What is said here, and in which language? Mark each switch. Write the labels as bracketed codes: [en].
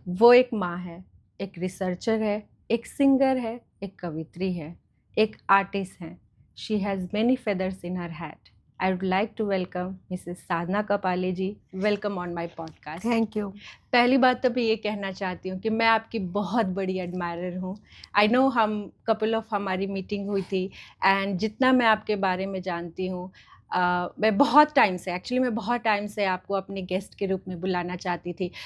[hi] वो एक माँ है, एक रिसर्चर है, एक सिंगर है, एक कवित्री है, एक आर्टिस्ट है। [en] She has many feathers in her hat. I would like to welcome Mrs. Sadhana Kapale ji. Welcome on my podcast. Thank you. [hi] पहली बात तो मैं ये कहना चाहती हूँ कि मैं आपकी बहुत बड़ी एडमायरर हूँ। [en] I know [hi] हम कपल ऑफ हमारी मीटिंग हुई थी एंड जितना मैं आपके बारे में जानती हूँ, मैं बहुत टाइम से आपको अपने गेस्ट के रूप में बुलाना चाहती थी।